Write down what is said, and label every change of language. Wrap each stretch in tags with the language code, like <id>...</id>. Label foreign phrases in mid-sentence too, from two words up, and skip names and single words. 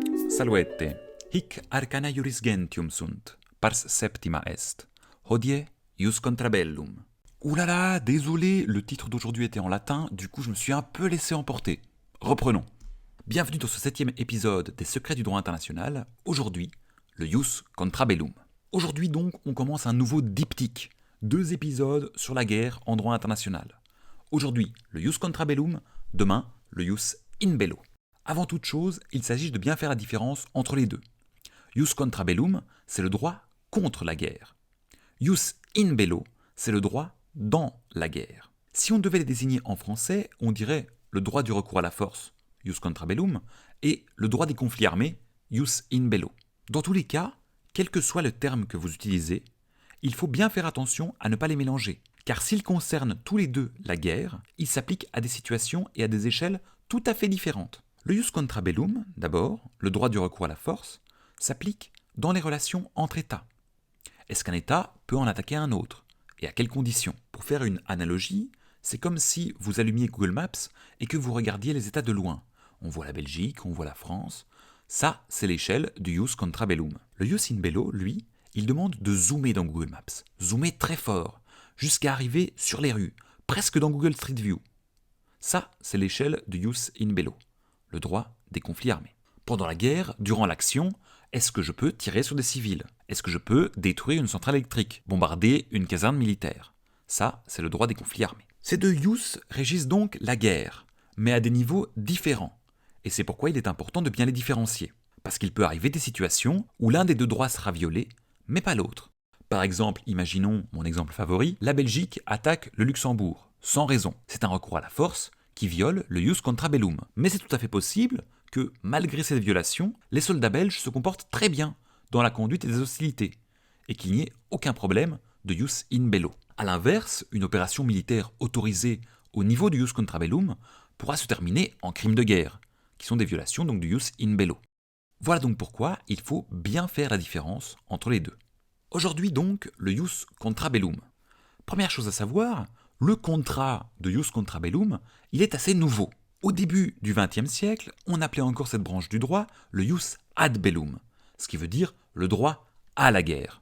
<la>Salvete, hic arcana iuris gentium sunt, pars septima est. Hodie, ius contrabellum.</la> <fr>Ouh là là, désolé, le titre d'aujourd'hui était en latin, du coup je me suis un peu laissé emporter. Reprenons. Bienvenue dans ce 7e épisode des Secrets du droit international. Aujourd'hui, le</fr> <la>ius contrabellum.</la> <fr>Aujourd'hui donc, on commence un nouveau diptyque. 2 épisodes sur la guerre en droit international. Aujourd'hui, le</fr> <la>ius contrabellum,</la> <fr>demain, le</fr> <la>ius in bello.</la> <fr>Avant toute chose, il s'agit de bien faire la différence entre les deux.</fr> <la>Ius contrabellum,</la> <fr>c'est le droit contre la guerre.</fr> <la>Ius in bello,</la> <fr>c'est le droit dans la guerre. Si on devait les désigner en français, on dirait le droit du recours à la force,</fr> <la>ius contrabellum,</la> <fr>et le droit des conflits armés,</fr> <la>ius in bello.</la> <fr>Dans tous les cas, quel que soit le terme que vous utilisez, il faut bien faire attention à ne pas les mélanger, car s'ils concernent tous les deux la guerre, ils s'appliquent à des situations et à des échelles tout à fait différentes. Le</fr> <la>ius contrabellum,</la> <fr>d'abord, le droit du recours à la force, s'applique dans les relations entre États. Est-ce qu'un État peut en attaquer un autre ? Et à quelles conditions ? Pour faire une analogie, c'est comme si vous allumiez Google Maps et que vous regardiez les États de loin. On voit la Belgique, on voit la France. Ça, c'est l'échelle du</fr> <la>ius contrabellum.</la> <fr>Le</fr> <la>ius in bello,</la> <fr>lui, il demande de zoomer dans Google Maps. Zoomer très fort, jusqu'à arriver sur les rues, presque dans Google Street View. Ça, c'est l'échelle du</fr> <la>ius in bello,</la> <fr>le droit des conflits armés. Pendant la guerre, durant l'action, est-ce que je peux tirer sur des civils ? Est-ce que je peux détruire une centrale électrique ? Bombarder une caserne militaire ? Ça, c'est le droit des conflits armés. Ces deux ius régissent donc la guerre, mais à des niveaux différents. Et c'est pourquoi il est important de bien les différencier. Parce qu'il peut arriver des situations où l'un des deux droits sera violé, mais pas l'autre. Par exemple, imaginons mon exemple favori, la Belgique attaque le Luxembourg, sans raison. C'est un recours à la force qui viole le</fr> <la>ius contrabellum.</la> <fr>Mais c'est tout à fait possible que, malgré cette violation, les soldats belges se comportent très bien dans la conduite des hostilités, et qu'il n'y ait aucun problème de</fr> <la>ius in bello.</la> <fr>A l'inverse, une opération militaire autorisée au niveau du</fr> <la>ius contrabellum</la> <fr>pourra se terminer en crime de guerre, qui sont des violations donc du</fr> <la>ius in bello.</la> <fr>Voilà donc pourquoi il faut bien faire la différence entre les deux. Aujourd'hui donc, le</fr> <la>ius contrabellum.</la> <fr>Première chose à savoir, le contrat de</fr> <la>ius contrabellum,</la> <fr>il est assez nouveau. Au début du XXe siècle, on appelait encore cette branche du droit le</fr> <la>ius ad bellum,</la> <fr>ce qui veut dire le droit à la guerre.</fr>